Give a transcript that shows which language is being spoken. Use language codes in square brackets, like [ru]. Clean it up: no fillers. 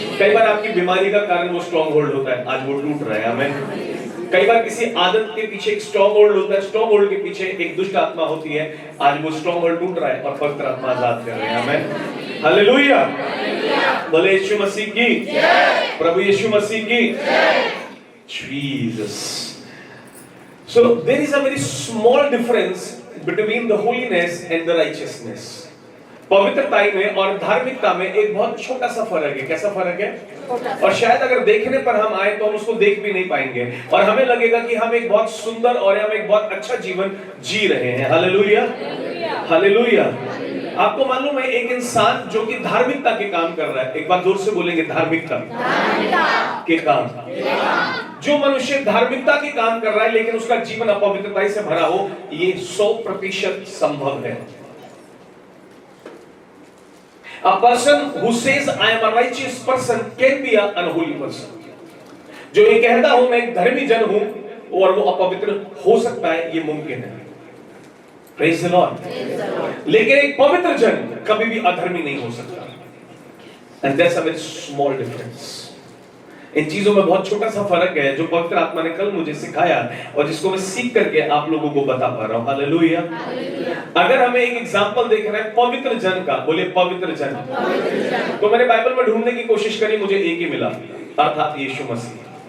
[hi] कई बार आपकी बीमारी का कारण वो स्ट्रॉन्ग होल्ड होता है, आज वो टूट रहा है, आमीन। कई बार किसी आदत के पीछे एक स्ट्रॉन्ग होल्ड होता है, स्ट्रॉन्ग होल्ड के पीछे एक दुष्ट आत्मा होती है, आज वो स्ट्रॉन्ग होल्ड टूट रहा है और पवित्र आत्मा आजाद कर रहे हैं, आमीन। हालेलुया। बोले यीशु मसीह की जय, प्रभु यीशु मसीह की जय। Jesus. [en] So there is a very small difference between the holiness and the righteousness. [hi] पवित्रता में और धार्मिकता में एक बहुत छोटा सा फर्क है। कैसा फर्क है? और शायद अगर देखने पर हम आए तो हम उसको देख भी नहीं पाएंगे और हमें लगेगा कि हम एक बहुत सुंदर और हम एक बहुत अच्छा जीवन जी रहे हैं। Hallelujah, hallelujah. आपको मालूम है एक इंसान जो कि धार्मिकता के काम कर रहा है, एक बार जोर से बोलेंगे धार्मिकता के काम। जो मनुष्य धार्मिकता के काम कर रहा है लेकिन उसका जीवन अपवित्रता से भरा हो, ये 100% संभव है। [en] A person who says I am a righteous person can be an unholy person. [hi] जो ये कहता हूं मैं एक धर्मी जन हूं और वो अपवित्र हो सकता है, ये मुमकिन है। [en] Praise the Lord. [hi] लेकिन एक पवित्र जन कभी भी अधर्मी नहीं हो सकता। [en] And that's a very small difference. [hi] इन चीजों में बहुत छोटा सा फर्क है जो पवित्र आत्मा ने कल मुझे सिखाया और जिसको मैं सीख करके आप लोगों को बता पा रहा हूं। हालेलुया। अगर हमें एक एग्जांपल देखना है पवित्र जन का, बोले पवित्र जन, तो मैंने बाइबल में ढूंढने की कोशिश करी, मुझे एक ही मिला, अर्थात यीशु मसीह।